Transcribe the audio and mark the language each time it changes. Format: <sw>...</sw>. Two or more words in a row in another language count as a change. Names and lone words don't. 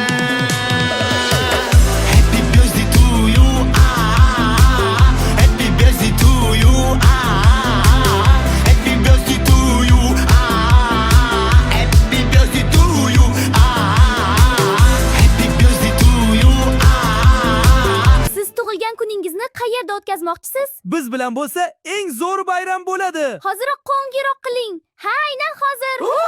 <en>Happy birthday to you Happy birthday to you Happy birthday to you Happy birthday to you Happy birthday to you</en> <uz>Siz tug'ilgan kuningizni qayerda o'tkazmoqchisiz? Biz bilan bo'lsa eng zo'r bayram bo'ladi. Hozirroq qo'ng'iroq qiling. Ha, aynan hozir.</uz>